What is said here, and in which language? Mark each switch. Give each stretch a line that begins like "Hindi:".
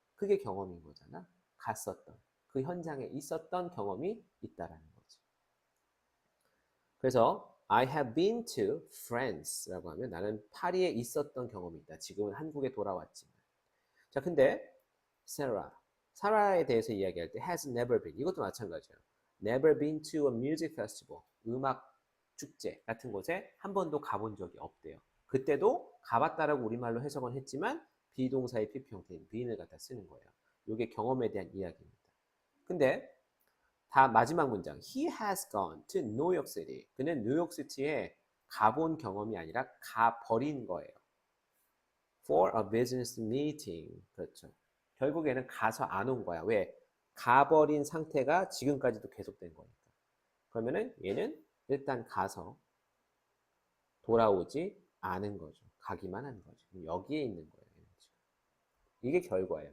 Korean: 그게 경험인 거잖아. 갔었던. 그 현장에 있었던 경험이 있다라는 거지. 그래서
English: I have been to France
Korean: 라고 하면 나는 파리에 있었던 경험이 있다. 지금은 한국에 돌아왔지만. 자, 근데 Sarah, 사라에 대해서 이야기할 때
English: has never been.
Korean: 이것도 마찬가지예요.
English: Never been to a music festival.
Korean: 음악 축제 같은 곳에 한 번도 가본 적이 없대요. 그때도 가봤다라고 우리말로 해석은 했지만 비동사의 PP 형태인 being을 갖다 쓰는 거예요. 이게 경험에 대한 이야기입니다. 근데 다 마지막 문장.
English: He has gone to New York City.
Korean: 그는 뉴욕시티에 가본 경험이 아니라 가버린 거예요.
English: For a business meeting.
Korean: 그렇죠. 결국에는 가서 안 온 거야. 왜? 가버린 상태가 지금까지도 계속된 거니까. 그러면은 얘는 일단 가서 돌아오지 않은 거죠. 가기만 한 거죠. 여기에 있는 거예요. 이게 결과예요.